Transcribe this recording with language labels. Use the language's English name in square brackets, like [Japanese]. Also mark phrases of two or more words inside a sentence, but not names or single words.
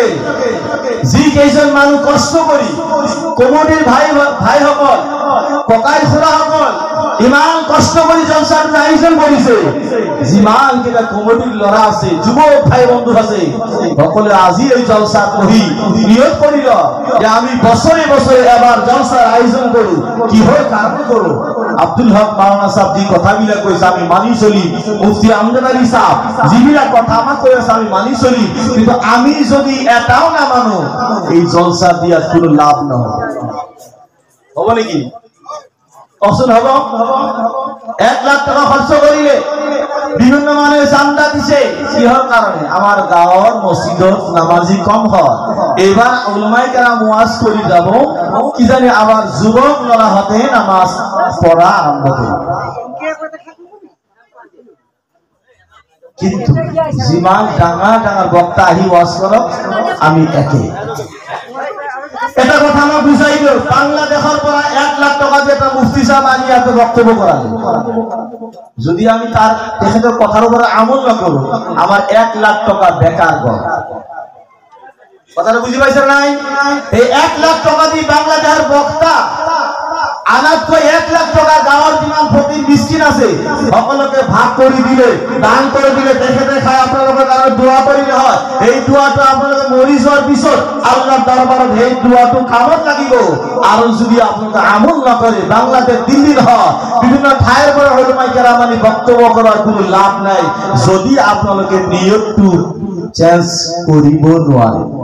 [Assamese] যি কেইজন মানুহ কষ্ট কৰি কমিটিৰ ভাইসকল, ককাই খুৰাসকল ইমান কষ্ট কৰি জলসাটোৰ আয়োজন কৰিছে, যিমান কেইটা কমিটিৰ ল'ৰা আছে, যুৱক ভাই বন্ধু আছে, সকলোৱে আজি এই জলসাত বহি নিয়োগ কৰিল যে আমি বছৰে বছৰে এবাৰ জলসাৰ আয়োজন কৰো। কিহৰ কাৰণে কৰো? আব্দুল হক মাওলানা সাহেব যি কথাবিলাক কৈছে আমি মানি চলি, মুফতি আমজাদ আলী সাহেব যিবিলাক কথা আমাক কৈ আছে আমি মানি চলি, কিন্তু আমি যদি এটাও না মানো এই জলসা দিয়াত কোনো লাভ নহব। হব নেকি? কচোন হব? 1 লাখ টাকা খরচ করিলে বিভিন্ন মানুহে চান্দা দিছে। কিহৰ কাৰণে? আমাৰ গাঁৱৰ মসজিদত নামাজি কম হয়। এবাৰ উলামায়ে কেৰাম ওয়াজ কৰি যাব, কি জানি আমাৰ যুৱক ল'ৰাহঁতে নামাজ পঢ়া আৰম্ভ কৰিব। কিন্তু যিমান ডাঙৰ ডাঙৰ বক্তা আহি ওয়াজ কৰক, আমি একে। এটা কথা মই বুঝাই দিও, [Bangla] বাংলাদেশের পৰা 1 লাখ টাকা দিয়ে একটা মুফতি সাহেব আনি এত বক্তব্য করালে, যদি আমি তার তেখেতের কথার উপরে আমল না করো, আমার 1 লাখ টাকা বেকার গল। [Assamese] কথাটা বুঝি পাইছেন নাই? এই 1 লাখ টাকা দিয়ে বাংলাদেশের বক্তা আনাতকৈ 1 লাখ টাকা গাঁৱৰ যিমান ফকিৰ মিসকিন আছে সকলোকে ভাগ কৰি দিলে, দান কৰি দিলে, তেখেতে খাই আপোনালোকৰ কাৰণে দোয়া কৰিলে হয়। এই দোয়াটো আপোনালোকে মৰি যোৱাৰ পিছত আল্লাহৰ দৰবাৰত এই দোয়াটো কামত লাগিব। আৰু যদি আপোনালোকে আমল নকৰে, বাংলাদেশ দিল্লী নহয়, বিভিন্ন ঠাইৰ পৰা উলামায়ে কেৰাম আনি বক্তব্য কৰাৰ কোনো লাভ নাই, যদি আপোনালোকে নিয়তটো চেঞ্জ কৰিব নোৱাৰে।